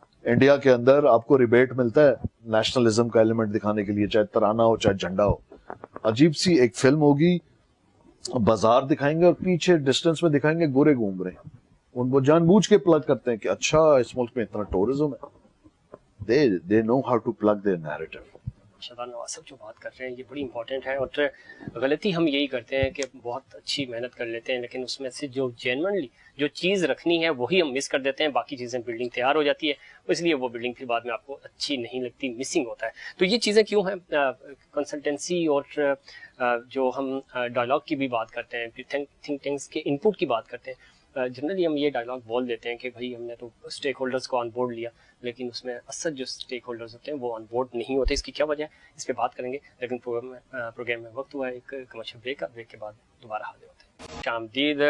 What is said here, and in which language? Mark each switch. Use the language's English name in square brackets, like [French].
[Urdu] India کے اندر آپ کو ریبیٹ ملتا ہے نیشنلزم کا ایلیمنٹ دکھانے کے لیے, چاہے ترانہ ہو چاہے جھنڈا ہو. عجیب سی ایک فلم ہوگی, بازار دکھائیں گے اور پیچھے ڈسٹینس میں دکھائیں گے گورے گھوم رہے ہیں, ان کو جان بوجھ کے پلگ کرتے ہیں کہ اچھا اس ملک میں اتنا ٹورزم ہے. [English] they know how to plug their narrative. [Urdu] Shadan نواز صاحب جو بات کر رہے ہیں یہ بڑی امپورٹنٹ ہے, اور غلطی ہم یہی کرتے ہیں کہ بہت اچھی محنت کر لیتے ہیں لیکن اس میں سے جو جینوئنلی جو چیز رکھنی ہے وہی ہم مس کر دیتے ہیں, باقی چیزیں بلڈنگ تیار ہو جاتی ہے اس لیے وہ بلڈنگ پھر بعد میں آپ کو اچھی نہیں لگتی, مسنگ ہوتا ہے. تو یہ چیزیں کیوں ہیں؟ کنسلٹنسی اور جو ہم ڈائلاگ کی بھی بات کرتے ہیں, تھنک ٹینکس کے ان پٹ کی بات کرتے ہیں, جنرلی ہم یہ ڈائلاگ بول دیتے ہیں کہ بھائی ہم نے تو اسٹیک ہولڈرز کو آن بورڈ لیا, لیکن اس میں اصل جو اسٹیک ہولڈرز ہوتے ہیں وہ آن بورڈ نہیں ہوتے. اس کی کیا وجہ ہے اس پہ بات کریں گے, لیکن پروگرام میں وقت ہوا ہے ایک کمرشل بریک کا, بریک کے بعد دوبارہ حاضر ہوتے ہیں. شامدید.